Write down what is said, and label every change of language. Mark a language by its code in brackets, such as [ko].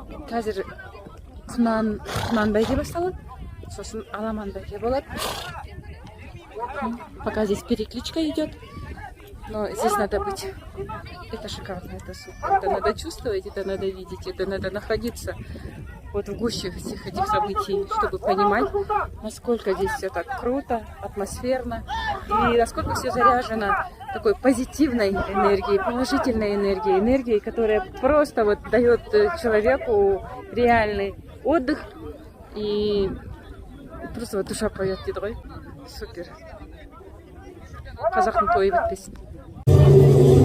[kk] Қазір құнан бәйге басталады, сосын аламан бәйге болады. [ru] Пока здесь перекличка идет, но здесь надо быть. Это шикарно, это супер. Это надо чувствовать, это надо видеть, это надо находиться вот в гуще всех этих событий, чтобы понимать, насколько здесь все так круто, атмосферно, и насколько все заряжено такой позитивной энергией, положительной энергией, энергией, которая просто вот дает человеку реальный отдых, и просто вот душа поет [kk] дейді ғой. [ru] Супер. [kk] Қазақтың тойы бітпесін.